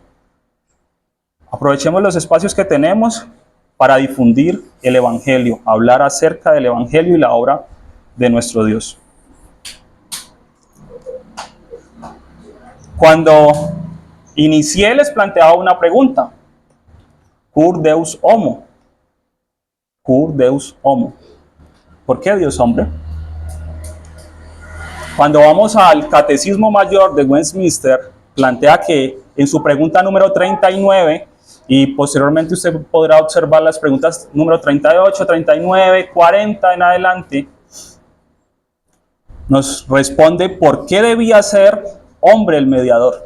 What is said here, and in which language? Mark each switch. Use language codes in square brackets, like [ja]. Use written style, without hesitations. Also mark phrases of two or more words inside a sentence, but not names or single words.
[es] Aprovechemos los espacios que tenemos para difundir el Evangelio, hablar acerca del Evangelio y la obra de nuestro Dios. Cuando inicié les planteaba una pregunta. [la] Cur Deus homo. Cur Deus homo. [es] ¿Por qué Dios hombre? Cuando vamos al Catecismo Mayor de Westminster, plantea que en su pregunta número 39, y posteriormente usted podrá observar las preguntas número 38, 39, 40 en adelante, nos responde por qué debía ser hombre el mediador.